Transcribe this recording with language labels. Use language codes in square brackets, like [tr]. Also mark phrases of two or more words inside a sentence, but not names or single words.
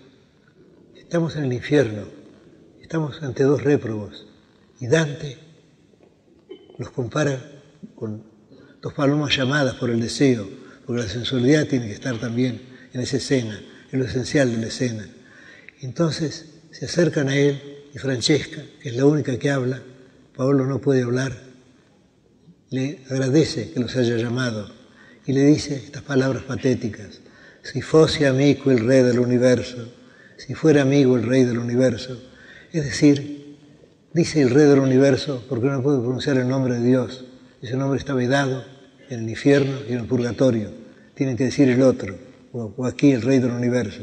[es] Estamos en el infierno, estamos ante dos réprobos, y Dante los compara con dos palomas llamadas por el deseo, porque la sensualidad tiene que estar también en esa escena, es lo esencial de la escena. Entonces se acercan a él y Francesca, que es la única que habla, Paolo no puede hablar, le agradece que los haya llamado y le dice estas palabras patéticas: [it] si fosse amico [es] el rey del universo, si fuera amigo el rey del universo. Es decir, dice el rey del universo porque no puede pronunciar el nombre de Dios. Ese nombre está vedado en el infierno y en el purgatorio. Tienen que decir el otro, o aquí el rey del universo.